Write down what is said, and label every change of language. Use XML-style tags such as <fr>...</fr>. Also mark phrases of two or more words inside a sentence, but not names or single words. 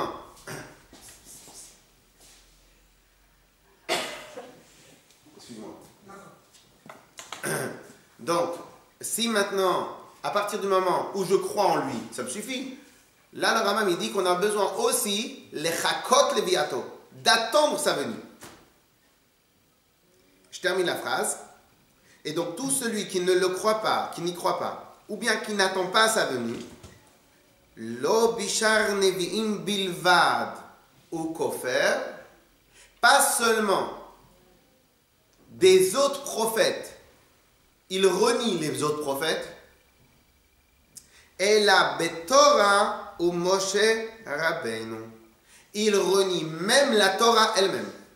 <fr>Pourquoi j'ai besoin Donc, si maintenant, à partir du moment où je crois en lui, ça me suffit. Là, le Rambam, il dit qu'on a besoin aussi, les</fr> <he>לחכות לביאתו,</he> <fr>d'attendre sa venue. Je termine la phrase. Et donc, tout celui qui ne le croit pas, qui n'y croit pas, ou bien qui n'attend pas sa venue,</fr> <he>לא בשאר נביאים בלבד הוא כופר,</he> <fr>pas seulement des autres prophètes, il renie les autres prophètes, et</fr> <he>אלא בתורה ובמשה רבנו,</he> <fr>il renie même la Torah elle-même.</fr>